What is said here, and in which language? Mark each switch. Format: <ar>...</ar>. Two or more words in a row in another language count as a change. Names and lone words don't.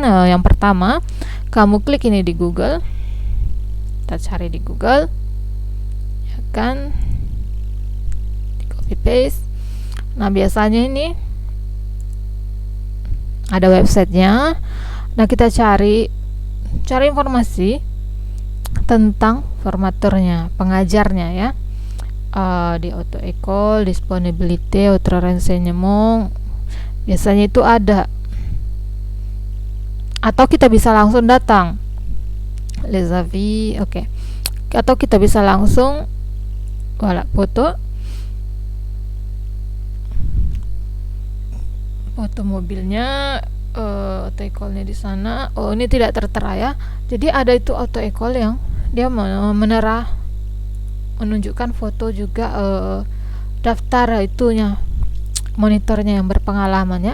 <id>Yang pertama, kamu klik ini di Google, kita cari di Google ya kan, di</id> <en>copy paste.</en> <id>Nah, biasanya ini ada websitenya. Nah, kita cari informasi tentang formaturnya, pengajarnya ya.</id> <fr>Di auto-école, disponibilité, autre renseignement,</fr> <id>biasanya itu ada. Atau kita bisa langsung datang</id> <fr>les avis,</fr> <id>oke. Atau kita bisa langsung foto mobilnya,</id> <fr>auto-école-</fr> <id>nya di sana. Oh, ini tidak tertera ya. Jadi ada itu</id> <fr>auto-école</fr> <id>yang dia menunjukkan foto juga daftar itunya, monitornya yang berpengalaman ya.</id>